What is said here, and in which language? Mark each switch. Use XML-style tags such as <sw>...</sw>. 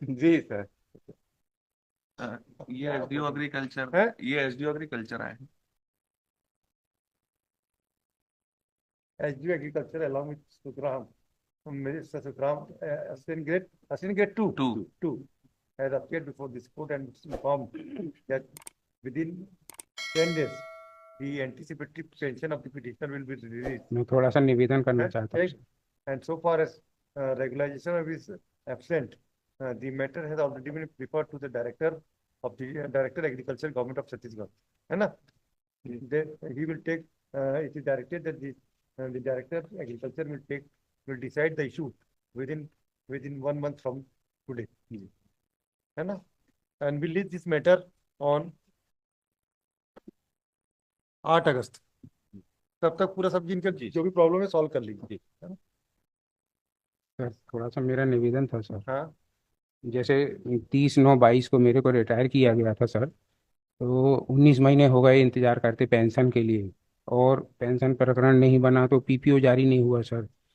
<hi>जी sir. ये SDO agriculture है? ये एसडीओ एग्रीकल्चर आए हैं।</hi> <en>SDO agriculture along with Sukhram, मेरे Sukhram assistant grade 2 2 has appeared before this court and informed that within 10 days the anticipatory pension of the petitioner will be released.</en> <hi>मैं थोड़ा सा निवेदन करना चाहता हूँ।</hi> <en>And so far as regularization of his absent, the matter has already been referred to the director of the director agriculture government of Chhattisgarh,</en> <hi>है ना?</hi> <en>He will take, it is directed that the director agriculture will decide the issue within 1 month from today,</en> <hi>है ना?</hi> <en>And will leave this matter on 8 August.</en> <hi>तब तक पूरा सब इनका जो भी प्रॉब्लम है सॉल्व कर लीजिए, है ना? सर थोड़ा सा मेरा निवेदन था सर, हाँ जैसे 30/9/22 को मेरे को रिटायर किया गया था सर, तो 19 महीने हो गए इंतजार करते पेंशन के लिए, और पेंशन प्रकरण नहीं बना तो पीपीओ जारी नहीं हुआ सर।</hi>